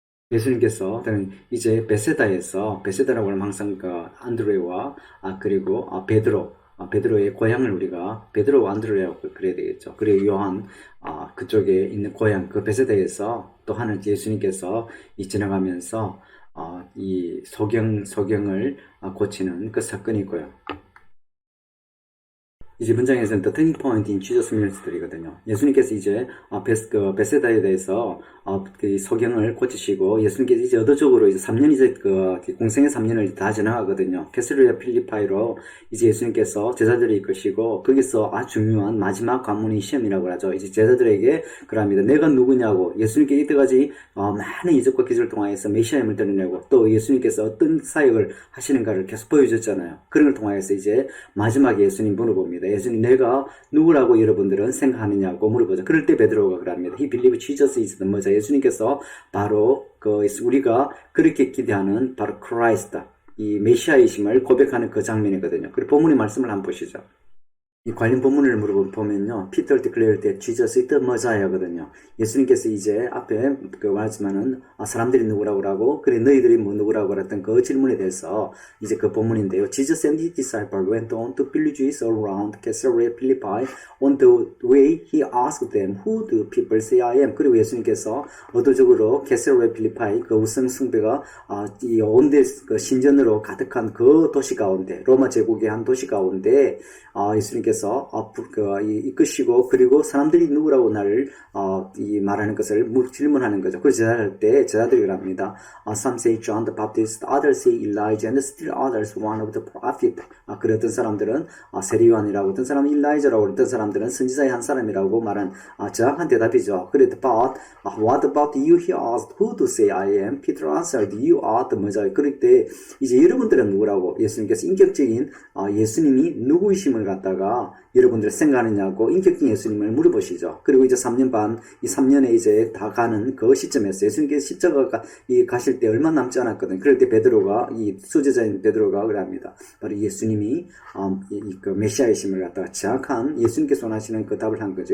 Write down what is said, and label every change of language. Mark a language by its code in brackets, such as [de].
[ko] 예수님께서 이제 베세다라고 하면 항상 안드레와 그리고 베드로의 고향을 우리가 베드로와 안드레라고 그래야 되겠죠. 그리고 요한 그쪽에 있는 고향 그 베세다에서 또 하는 예수님께서 지나가면서 이 소경을 고치는 그 사건이고요. 이제 문장에서는 [en] the turning point in Jesus minister이거든요. [ko] 예수님께서 이제 베세다에 대해서 그 소경을 고치시고 예수님께서 이제 의도적으로 이제 3년 이제 공생의 3년을 다 지나가거든요. 케스리아 필리파이로 이제 예수님께서 제자들을 이끄시고 거기서 아주 중요한 마지막 관문이 시험이라고 하죠. 이제 제자들에게 그럽니다. 내가 누구냐고 예수님께 이때까지 많은 이적과 기술을 통하여서 메시아임을 드러내고 또 예수님께서 어떤 사역을 하시는가를 계속 보여줬잖아요. 그런 걸 통하여서 이제 마지막에 예수님 물어봅니다. 예수님 내가 누구라고 여러분들은 생각하느냐고 물어보죠. 그럴 때 베드로가 그럽니다. [en] He believed Jesus is the Messiah. [ko] 예수님께서 바로 우리가 그렇게 기대하는 바로 크라이스트, 이 메시아이심을 고백하는 그 장면이거든요. 그리고 본문의 말씀을 한번 보시죠. 이 관련 본문을 물어보면요. [en] Peter declared that Jesus is the Messiah거든요. [ko] 예수님께서 이제 앞에 말했지만은 사람들이 누구라고 하고 그래 너희들이 뭐 누구라고 했던 그 질문에 대해서 이제 그 본문인데요. [en] Jesus and his disciples went on to villages around Caesarea Philippi. On the way he asked them, Who do people say I am? [ko] 그리고 예수님께서 의도적으로 캐세레 필리파이 그 우상 숭배가 이 온데 그 신전으로 가득한 그 도시 가운데 로마 제국의 한 도시 가운데 예수님께서 이끄시고 그리고 사람들이 누구라고 나를 말하는 것을 질문하는 거죠. 그래서 제자할 때 제자들이 그럽니다. [en] Some say John the Baptist, others say Elijah, and still others one of the prophets. [ko] 그래 어떤 사람들은 세리요한이라고, 어떤 사람은 일라이자라고, 어떤 사람들은 선지자의 한 사람이라고 말한 정확한 대답이죠. [en] 그래 but what about you? He asked, Who do say I am? Peter answered, You are the Messiah. [ko] 그럴 때 이제 여러분들은 누구라고 예수님께서 인격적인 예수님이 누구이심을 갖다가 여러분들 생각하느냐고 인격적인 예수님을 물어보시죠. 그리고 이제 3년 반, 이 3년에 이제 다 가는 그 시점에서 예수님께서 십자가가 가실 때 얼마 남지 않았거든요. 그럴 때 베드로가, 이 수제자인 베드로가 그럽니다. 바로 예수님이 그 메시아이심을 갖다가 정확한 예수님께서 원하시는 그 답을 한 거죠.